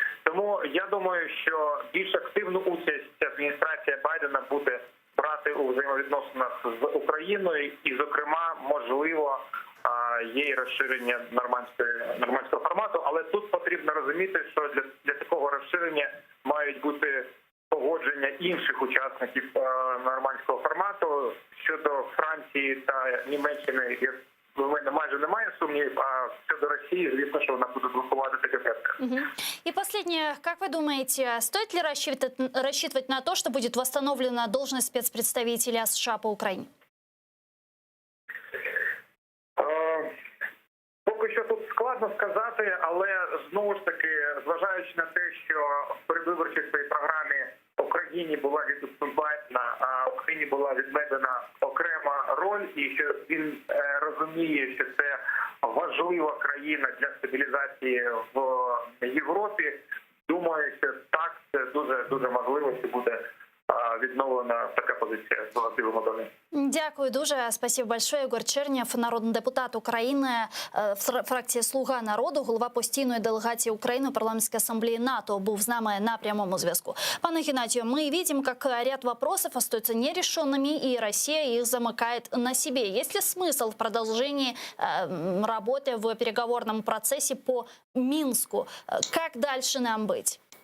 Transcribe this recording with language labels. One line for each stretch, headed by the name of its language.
Ukrainian: Тому я думаю, що більш активну участь адміністрація Байдена буде брати у взаємовідносинах з Україною, і, зокрема, можливо, є і розширення нормандського формату, але тут потрібно розуміти, що для такого розширення мають бути погодження інших учасників нормандського формату. Щодо Франції та Німеччини, в мене майже немає сумнівів, а щодо Росії, звісно, що вона буде блокувати таке питання.
Russian: И последнее, как вы думаете, стоит ли рассчитывать на то, что будет восстановлена должность спецпредставителя США по Украине?
Ukrainian: Поки що тут складно сказати, але знову ж таки, зважаючи на те, що в передвиборчій своїй програмі Україні була відповідна, а Україні була відведена окрема роль, і що він розуміє, що це важлива країна для стабілізації в Європі, думаю, що так, це дуже можливо, що буде відновлена така позиція в Білому домі. Дякую дуже.
Russian: Спасибо большое.
Ukrainian: Ігор Чернєв, народний депутат України, фракція «Слуга народу», голова постійної делегації України у парламентській асамблеї НАТО, був з нами на прямому зв'язку.
Russian: Пане Геннадию, мы видим, как ряд вопросов остаются нерешенными, и Россия их замыкает на себе. Есть ли смысл в продолжении работы в переговорном процессе по Минску? Как дальше нам быть?